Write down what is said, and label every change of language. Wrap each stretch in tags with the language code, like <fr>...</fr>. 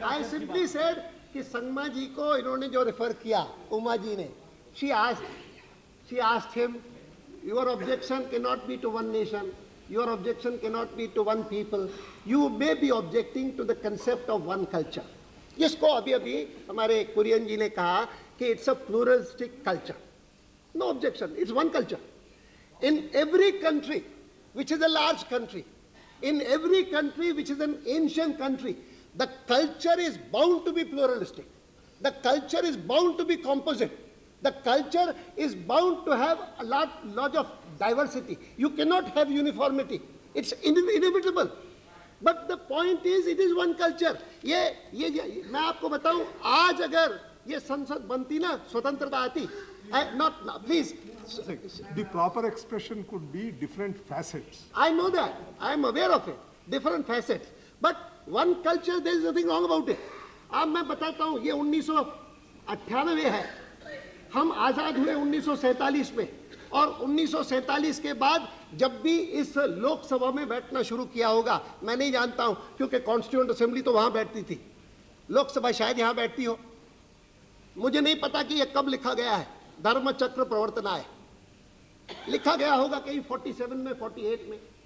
<en>I simply said</en> <hi>कि संगमा जी को इन्होंने जो रेफर किया, उमा जी ने,</hi> <en>she asked him, your objection cannot be to one nation, your objection cannot be to one people, you may be objecting to the concept of one culture.</en> <hi>जिसको अभी हमारे कुरियन जी ने कहा कि</hi> <en>it's a pluralistic culture. No objection, it's one culture. In every country, which is a large country, in every country which is an ancient country, the culture is bound to be pluralistic. The culture is bound to be composite. The culture is bound to have a lot of diversity. You cannot have uniformity. It's inevitable. But the point is, it is one culture.</en> <hi>ये मैं आपको बताऊं, आज अगर ये संसद बनती ना, स्वतंत्रता आती, please.</hi> <en>The proper expression could be different facets. I know that. I am aware of it. Different facets. But one culture, there is nothing wrong about it.</en> <hi>अब मैं बताता हूँ, ये 1998 है, हम आज़ाद हुए 1947 में, और 1947 के बाद जब भी इस लोकसभा में बैठना शुरू किया होगा, मैं नहीं जानता हूँ, क्योंकि कॉन्स्टिट्यूएंट असेंबली तो वहाँ बैठती थी, लोकसभा शायद यहाँ बैठती हो, मुझे नहीं पता कि ये कब लिखा गया है, धर्म चक्र प्रवर्तनाय लिखा गया होगा कहीं 47 में, 48 में।</hi>